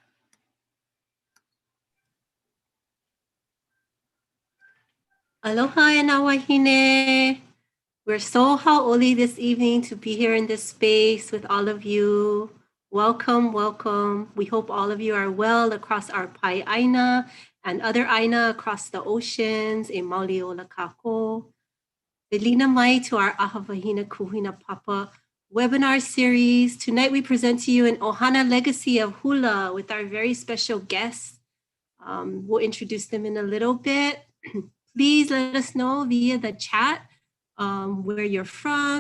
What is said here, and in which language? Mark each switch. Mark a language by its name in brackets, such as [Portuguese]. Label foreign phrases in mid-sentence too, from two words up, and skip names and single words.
[English] Aloha and Wahine. We're so hau'oli this evening to be here in this space with all of you. Welcome, welcome. We hope all of you are well across our [Hawaiian] pai aina [English] and other aina across the oceans in Mauli o Kako. [Hawaiian] Belina mai [English] to our ʻAha Wahine Kūhinapapa webinar series. Tonight we present to you an ʻOhana Legacy of Hula with our very special guests. We'll introduce them in a little bit. Please let us know via the chat where you're from.